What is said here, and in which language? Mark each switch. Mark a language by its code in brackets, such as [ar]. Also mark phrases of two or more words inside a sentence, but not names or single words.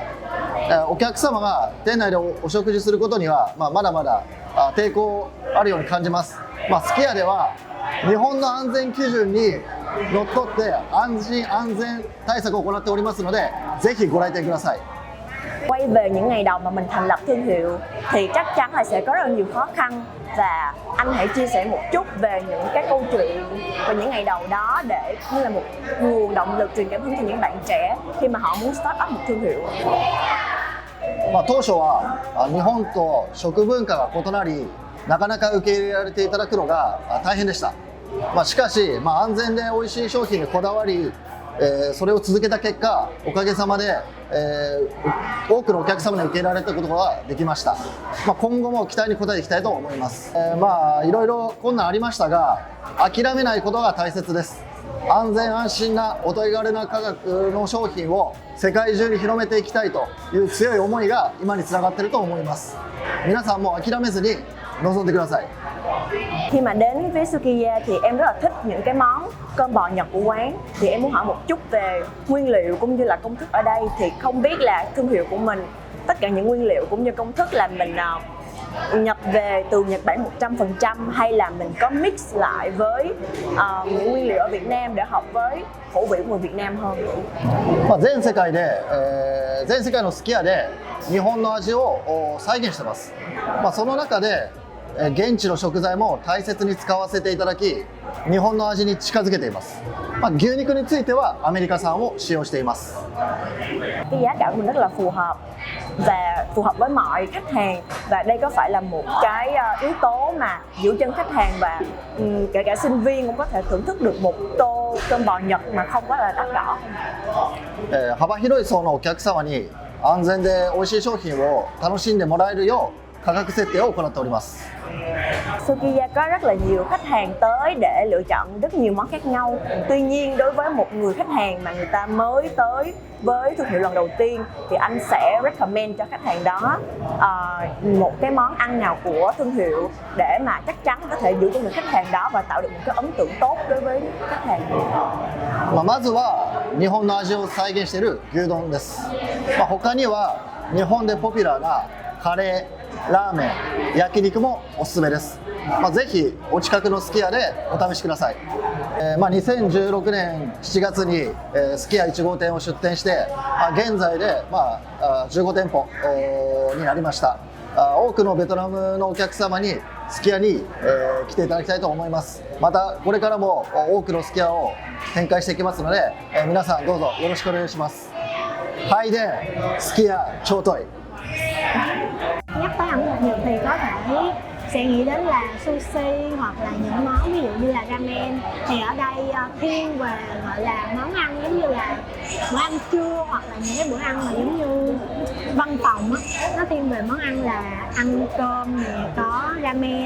[ja] お客様が店内でお食事することには、まだまだ抵抗あるように感じます。すき家では日本の安全基準にのっとって安心安全対策を行っておりますので、ぜひご来店ください。 [vi] Quay về những ngày đầu mà mình thành lập thương hiệu thì chắc chắn là sẽ có rất là nhiều khó khăn, và anh hãy chia sẻ một chút về những cái câu chuyện về những ngày đầu đó để như là một nguồn động lực truyền cảm hứng cho những bạn trẻ khi mà họ muốn [en] start up [vi] một thương hiệu. [ja] 当初は日本と食文化が異なり、なかなか受け入れられていただくのが大変でした。しかし、安全で美味しい商品にこだわり、それを続けた結果、おかげさまで、多くのお客様に受け入れられたことができました。今後も期待に応えていきたいと思います。いろいろ困難ありましたが、諦めないことが大切です。安全安心なお手軽な価格の商品を世界中に広めていきたいという強い思いが今につながっていると思います。皆さんも諦めずに臨んでください。 [vi] Khi mà đến với Sukiya thì em rất là thích những cái món cơm bò Nhật của quán. Thì em muốn hỏi một chút về nguyên liệu cũng như là công thức ở đây. Thì không biết là thương hiệu của mình, tất cả những nguyên liệu cũng như công thức là mình nhập về từ Nhật Bản 100% hay là mình có mix lại với những nguyên liệu ở Việt Nam để hợp với khẩu vị của người Việt Nam hơn. [ja] 全世界で、全世界のすき家で日本の味を再現してます。その中で現地の食材も大切に使わせていただき、日本の味に近づけています。牛肉についてはアメリカ産を使用しています。 [vi] Cái giá cả của mình rất là phù hợp và phù hợp với mọi khách hàng, và đây có phải là một cái yếu tố mà giữ chân khách hàng, và kể cả sinh viên cũng có thể thưởng thức được một tô cơm bò Nhật mà không quá là đắt đỏ. [ja] 幅広い層のお客様に安全で美味しい商品を楽しんでもらえるよう価格設定を行っております。 [vi] Sukiya có rất là nhiều khách hàng tới để lựa chọn rất nhiều món khác nhau. Tuy nhiên đối với một người khách hàng mà người ta mới tới với thương hiệu lần đầu tiên thì anh sẽ recommend cho khách hàng đó một cái món ăn nào của thương hiệu để mà chắc chắn có thể giữ cho được khách hàng đó và tạo được một cái ấn tượng tốt đối với khách hàng. [ja] まずは日本の味を再現している牛丼です。他には日本でポピュラーなカレー、ラーメン、焼肉もおすすめです。ぜひお近くのすき家でお試しください。2016年7月にすき家1号店を出店して、現在で15店舗になりました。多くのベトナムのお客様にすき家に来ていただきたいと思います。またこれからも多くのすき家を展開していきますので、皆さんどうぞよろしくお願いします。 [vi] Hai Đen, すき家超 tuổi. Nhắc tới ẩm thực Nhật thì có thể sẽ nghĩ đến là sushi hoặc là những món ví dụ như là ramen, thì ở đây thiên về gọi là món ăn giống như là bữa ăn trưa hoặc là những cái bữa ăn mà giống như văn phòng á, nó thiên về món ăn là ăn cơm nè, có ramen.